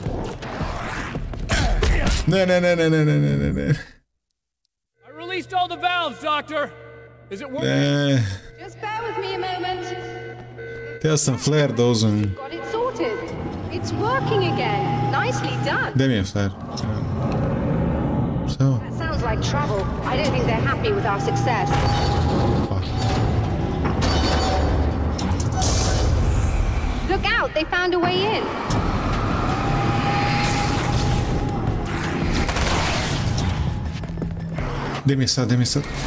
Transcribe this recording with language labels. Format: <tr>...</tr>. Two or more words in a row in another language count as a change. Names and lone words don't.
<bs>Ne.</bs> <en>I released all the valves, Doctor. Is it working?</en> <bs>Ne.</bs> <en>Just bear with me a moment.</en> <bs>Htio sam flare da uzmem.</bs> <en>Got it sorted. It's working again. Nicely done.</en> <bs>Gdje mi je flare? Šta?</bs> <en>That sounds like trouble. I don't think they're happy with our success. Look out, they found a way in.</en> <bs>Gdje mi je sad?</bs>